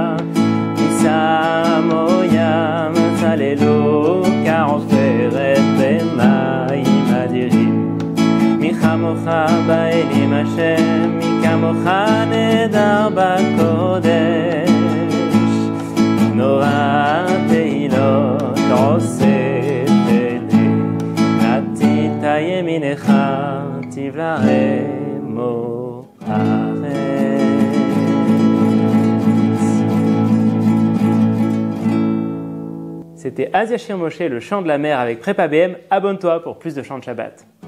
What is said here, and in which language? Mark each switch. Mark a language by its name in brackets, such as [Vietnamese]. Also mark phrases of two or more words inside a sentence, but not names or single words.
[Hebrew] נישמו ים צללו כעופרת במים אדירים, מי כמוך באלים השם, מי כמוך נדר בקודש, נורא תהילות עושה פלא, נתית ימינך תבלעמו הארץ. [French] C'était Az Yashir Moshe, le chant de la mer avec Prépa BM. Abonne-toi pour plus de chants de Shabbat.